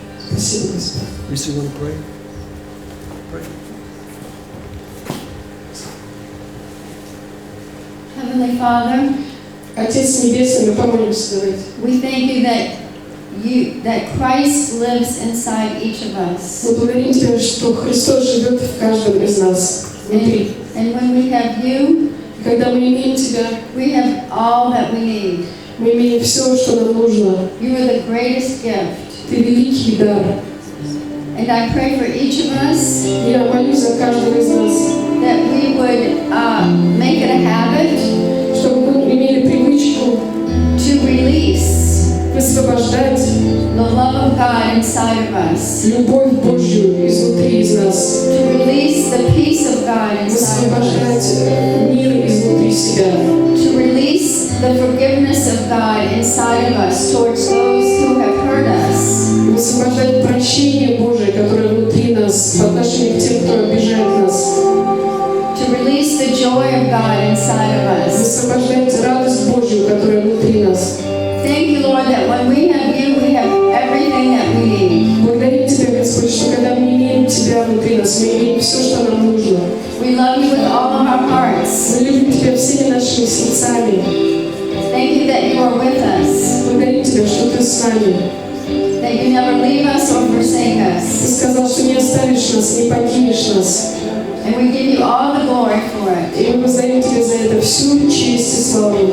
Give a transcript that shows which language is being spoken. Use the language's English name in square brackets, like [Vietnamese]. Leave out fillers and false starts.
[Russian] Спасибо, Господь. [English] Lisa, you want to pray? Pray. Heavenly Father, [Russian] Отец Небесный, мы помолимся, давайте. [English] we thank you that Christ lives inside each of us. [Russian] Мы благодарим Тебя, что Христос живет в каждом из нас, внутри. [English] And when we have you, [Russian] И когда мы имеем Тебя, [English] we have all that we need. [Russian] мы имеем все, что нам нужно. [English] You are the greatest gift. [Russian] Ты великий дар. [English] And I pray for each of us [Russian] Я молюсь за каждого из нас, [English] that we would make it a habit [Russian] чтобы мы имели привычку [English] to release [Russian] высвобождать [English] the love of God inside of us, [Russian] любовь Божью изнутри из нас, [English] to release the peace of God inside of [Russian] высвобождать [English] us, [Russian] мир изнутри себя, [English] to release the forgiveness of God inside of us towards those who have hurt us, [Russian] высвобождать прощение Божие, которое внутри нас по отношению к тем, кто обижает нас, [English] to release the joy of God inside of us. [Russian] высвобождать радость Божью, которая внутри нас. [English] Thank you, Lord, that when we have you, we have everything that we need. [Russian] Благодарим Тебя, Господь, что когда мы имеем Тебя внутри нас, мы имеем все, что нам нужно. [English] We love you with all of our hearts. [Russian] Мы любим Тебя всеми нашими сердцами. [English] Thank you that you are with us, [Russian] Благодарим Тебя, что Ты с нами. [English] that you never leave us or forsake [Russian] Ты [English] us. [Russian] сказал, что не оставишь нас, не покинешь нас. [English] And we give you all the glory for it. [Russian] И мы воздаем Тебе за это всю честь и славу.